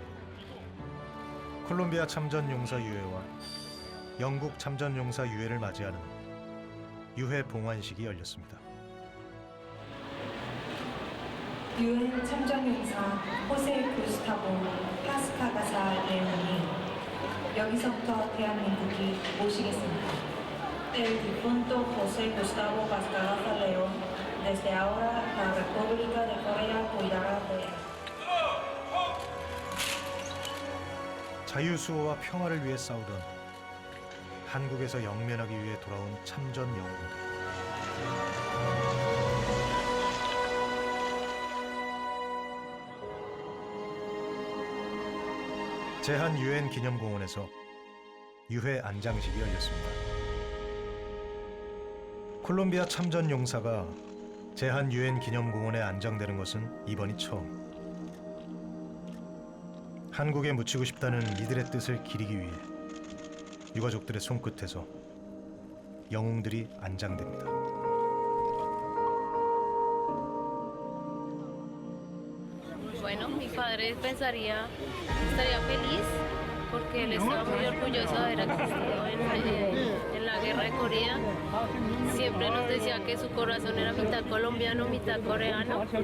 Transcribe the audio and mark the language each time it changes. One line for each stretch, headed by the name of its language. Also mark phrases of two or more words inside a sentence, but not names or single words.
Korean: 콜롬비아 참전 용사 유해와 영국 참전 용사 유해를 맞이하는 유해 봉환식이 열렸습니다. 유엔 참전용사 호세 구스타보 파스카가사 레오니 여기서부터 대한민국이 모시겠습니다.
Spanish: El difunto José Gustavo Pascagaza León, desde ahora la República de Corea cuidará de él.
Korean: 자유수호와 평화를 위해 싸우던 한국에서 영면하기 위해 돌아온 참전 영웅들. 제한 유엔 기념공원에서 유해 안장식이 열렸습니다. 콜롬비아 참전 용사가 제한 유엔 기념공원에 안장되는 것은 이번이 처음. 한국에 묻히고 싶다는 이들의 뜻을 기리기 위해 유가족들의 손끝에서 영웅들이 안장됩니다.
Spanish: Bueno, mi padre estaría feliz porque él estaba muy orgulloso de haber asistido en la guerra de Corea. Siempre nos decía que su corazón era mitad colombiano, mitad coreano.